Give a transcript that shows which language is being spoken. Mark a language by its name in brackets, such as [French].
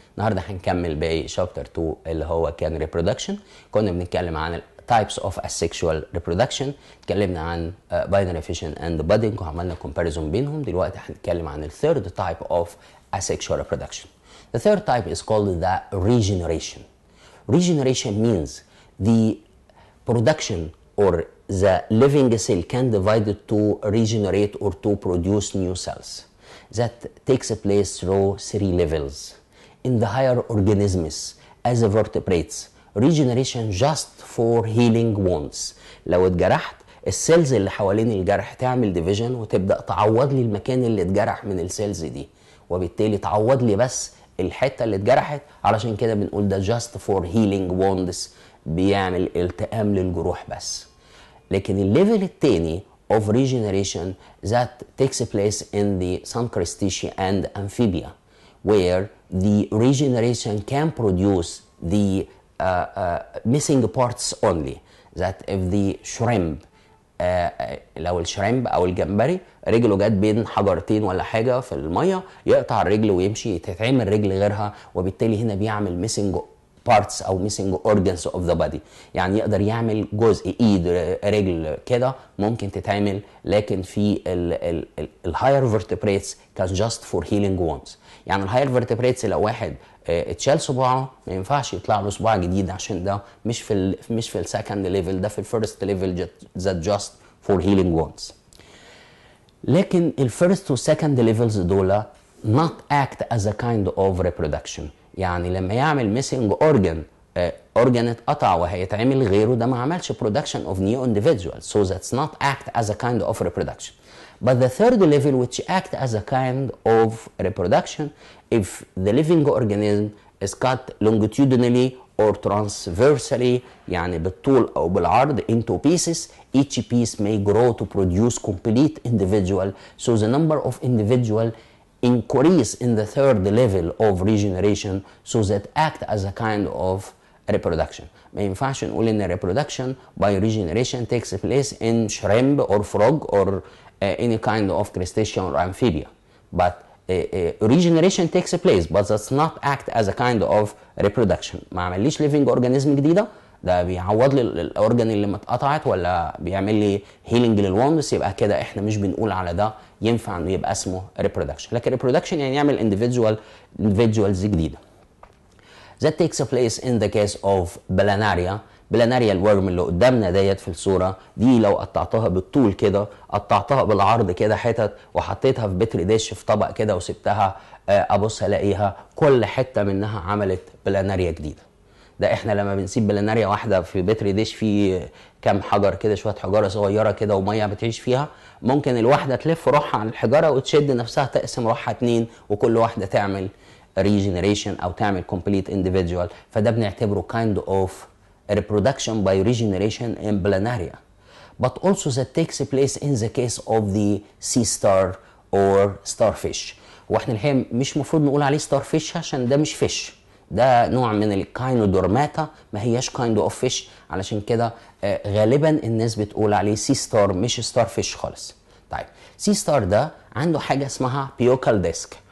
[Arabic] النهارده هنكمل باقي شابتر 2 اللي هو كان Reproduction. كنا بنتكلم عن [English] types of asexual reproduction، [Arabic] اتكلمنا عن [English] binary fission and budding [Arabic] وعملنا comparison بينهم. دلوقتي هنتكلم عن ال [English] third type of asexual reproduction. The third type is called the regeneration. Regeneration means the production or the living cell can divide to regenerate or to produce new cells. That takes place through three levels. In the higher organisms as a vertebrates, regeneration just for healing wounds. [Arabic] لو اتجرحت السيلز اللي حوالين الجرح تعمل ديفيجن وتبدأ تعوض لي المكان اللي اتجرح من السيلز دي، وبالتالي تعوض لي بس الحتة اللي اتجرحت. علشان كده بنقول ده [English] just for healing wounds، [Arabic] بيعمل التئام للجروح بس. لكن الليفل التاني [English] of regeneration that takes place in the some crustacea and amphibia, where the regeneration can produce the missing parts only. That if the shrimp [Arabic] لو الشريمب او الجمبري رجله جت بين حجرتين ولا حاجه في الميه، يقطع الرجل ويمشي، تتعمل رجل غيرها، وبالتالي هنا بيعمل [English] missing parts [Arabic] او [English] missing organs of the body. [Arabic] يعني يقدر يعمل جزء ايد رجل كده ممكن تتعمل، لكن في الهاير vertebrates كان [English] just for healing wounds. [Arabic] يعني الهاير vertebrates لو واحد اتشال صباعه ما ينفعش يطلع له صباع جديد، عشان ده مش في السكند ليفل، ده في الفيرست ليفل [English] that just for healing wounds. [Arabic] لكن الفيرست والسكند ليفلز دول [English] not act as a kind of reproduction. [Arabic] يعني لما يعمل [English] missing organ [Arabic] اتقطع وهيتعمل غيره، ده ما عملش [English] production of new individuals, so that's not act as a kind of reproduction. But the third level which act as a kind of reproduction if the living organism is cut longitudinally or transversally، [Arabic] يعني بالطول او بالعرض [English] into pieces. Each piece may grow to produce complete individual, so the number of individual increase in the third level of regeneration, so that act as a kind of reproduction. [Arabic] ما ينفعش نقول ان [English] reproduction by regeneration takes place in shrimp or frog or any kind of crustacean or amphibia, but regeneration takes place, but that's not act as a kind of reproduction. [Arabic] ما عمليش living organism جديده، ده بيعوض لي الاورجن اللي متقطعت ولا بيعمل لي هيلينج للوندس، يبقى كده احنا مش بنقول على ده ينفع انه يبقى اسمه reproduction. لكن reproduction يعني يعمل individuals جديده. [English] That takes place in the case of planaria. [Arabic] بلاناريا الورم اللي قدامنا ديت في الصوره دي، لو قطعتها بالطول كده، قطعتها بالعرض كده حتت، وحطيتها في بتر ديش في طبق كده وسبتها ابص الاقيها كل حته منها عملت بلاناريا جديده. ده احنا لما بنسيب بلاناريا واحده في بتر ديش في كام حجر كده، شويه حجاره صغيره كده وميه بتعيش فيها، ممكن الواحده تلف روحها على الحجره وتشد نفسها تقسم روحها اتنين، وكل واحده تعمل regeneration او تعمل [English] complete individual. [Arabic] فده بنعتبره [English] kind of reproduction by regeneration in planaria. But also that takes place in the case of the sea star or starfish. [Arabic] واحنا الحقيقه مش مفروض نقول عليه starfish عشان ده مش فيش، ده نوع من الكاينودورماتا، ما هياش [English] kind of fish. [Arabic] علشان كده غالبا الناس بتقول عليه sea star مش starfish خالص. طيب sea star ده عنده حاجه اسمها بيوكال ديسك.